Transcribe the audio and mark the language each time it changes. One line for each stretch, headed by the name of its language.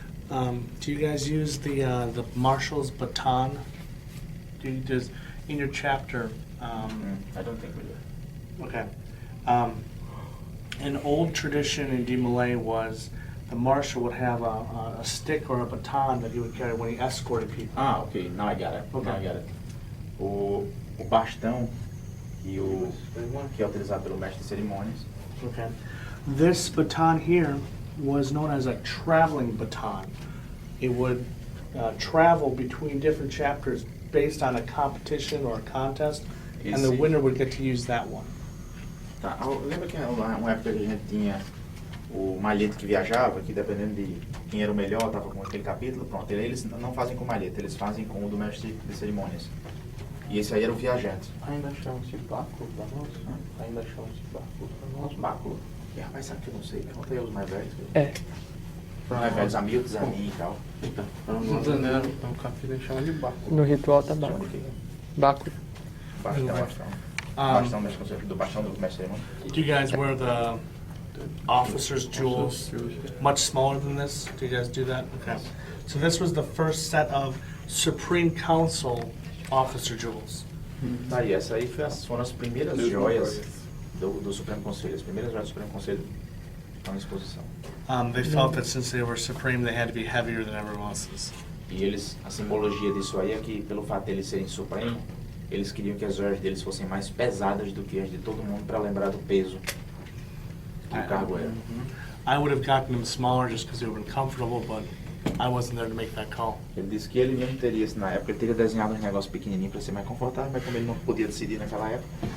English: Do you guys use the Marshal's baton? Does in your chapter? I don't think we do. Okay. An old tradition in DeMolay was the marshal would have a stick or a baton that he would carry when he escorted people. Ah, ok. Now I got it. Okay. Now I got it.
Portuguese: O bastão que é utilizado pelo mestre de cerimônias.
English: Okay. This baton here was known as a traveling baton. It would travel between different chapters based on a competition or a contest, and the winner would get to use that one.
Portuguese: Tá, lembra que uma época que a gente tinha o malhete que viajava, que dependendo de quem era o melhor, estava com aquele capítulo, pronto. Eles não fazem com malhete, eles fazem com o do mestre de cerimônias. E esse aí era o viajante. Ainda chama-se báculo para nós? Ainda chama-se báculo para nós? Báculo. E rapaz, sabe que eu não sei? Pergunta aí aos mais velhos. É. Os mais velhos, amigos, a mim e tal. Então o capítulo chama de báculo. No ritual tá báculo. Báculo. Bastão do bastão do mestre de cerimônias.
English: Do you guys wear the officer's jewels much smaller than this? Do you guys do that? Okay. So this was the first set of Supreme Council officer jewels.
Portuguese: Tá aí, essa aí foram as primeiras joias do Supremo Conselho. As primeiras joias do Supremo Conselho estão em exposição.
English: They felt that since they were supreme, they had to be heavier than everyone else's.
Portuguese: E eles, a simbologia disso aí é que, pelo fato de eles serem supremo, eles queriam que as joias deles fossem mais pesadas do que as de todo mundo para lembrar do peso que o cargo era.
English: I would have gotten them smaller just because they would have been comfortable, but I wasn't there to make that call.
Portuguese: Ele disse que ele mesmo teria, na época, ele teria desenhado uns negócios pequenininhos para ser mais confortável, mas como ele não podia decidir naquela época.